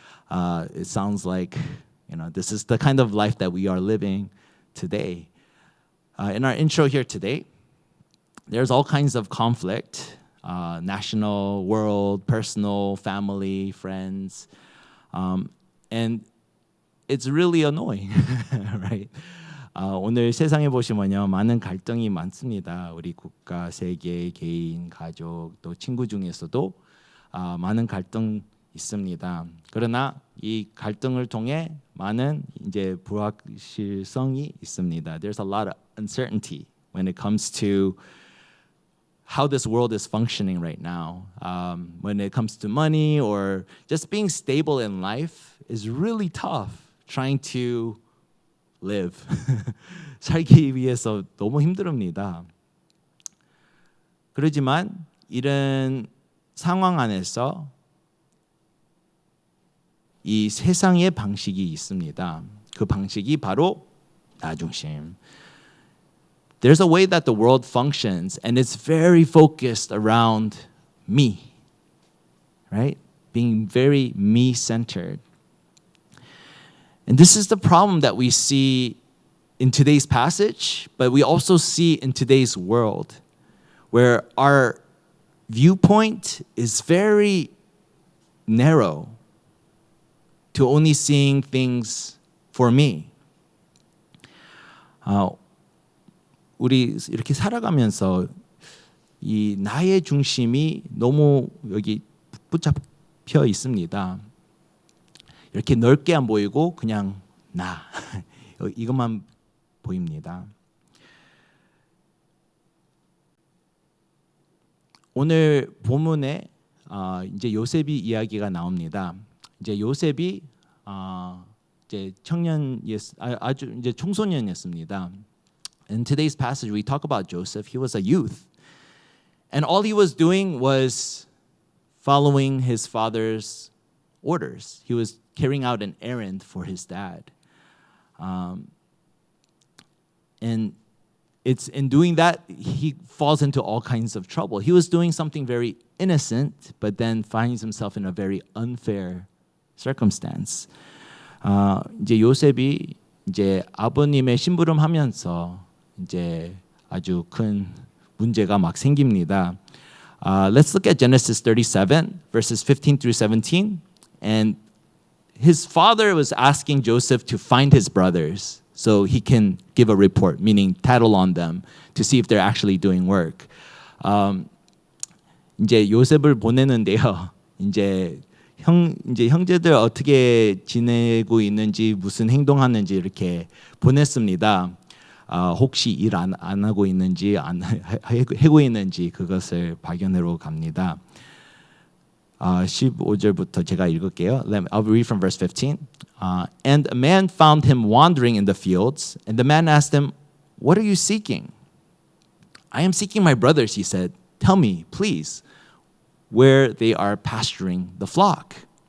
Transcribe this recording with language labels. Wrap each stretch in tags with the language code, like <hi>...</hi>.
<en>It sounds like, this is the kind of life that we are living today. In our intro here today, there's all kinds of conflict, national, world, personal, family, friends, and it's really annoying, right?</en> <ko>오늘 세상에 보시면요, 많은 갈등이 많습니다. 우리 국가, 세계, 개인, 가족, 또 친구 중에서도 많은 갈등 있습니다. 그러나 이 갈등을 통해 많은 이제 불확실성이 있습니다.</ko> <en>There's a lot of uncertainty when it comes to how this world is functioning right now. When it comes to money or just being stable in life is really tough. Trying to live.</en> <ko>살기 위해서 너무 힘듭니다. 그렇지만 이런 상황 안에서 이 세상의 방식이 있습니다. 그 방식이 바로 나 중심.</ko> <en>There's a way that the world functions and it's very focused around me. Right? Being very me-centered. And this is the problem that we see in today's passage, but we also see in today's world, where our viewpoint is very narrow to only seeing things for me.</en> <ko>우리 이렇게 살아가면서 이 나의 중심이 너무 여기 붙잡혀 있습니다. 이렇게 넓게 안 보이고 그냥 나 이것만 보입니다. 오늘 본문에 이제 요셉이 이야기가 나옵니다. 이제 요셉이 이제 아주 이제 청소년이었습니다.</ko> <en>In today's passage, we talk about Joseph. He was a youth, and all he was doing was following his father's orders. He was carrying out an errand for his dad. And it's in doing that, he falls into all kinds of trouble. He was doing something very innocent, but then finds himself in a very unfair circumstance.</en> <ko>이제 요셉이 이제 아버님의 심부름하면서 이제 아주 큰 문제가 막 생깁니다.</ko> <en>Let's look at Genesis 37, verses 15 through 17. And his father was asking Joseph to find his brothers so he can give a report, meaning tattle on them to see if they're actually doing work.</en> <ko>이제 요셉을 보내는데요. 이제 형제들 어떻게 지내고 있는지 무슨 행동하는지 이렇게 보냈습니다. 혹시 일 안 하고 있는지 하고 있는지 그것을 발견하러 갑니다. 15절부터 제가 읽을게요.</ko> <en>I'll read from verse 15. And a man found him wandering in the fields, and the man asked him, "What are you seeking?" "I am seeking my brothers," he said. "Tell me, please, where they are pasturing the flock."</en>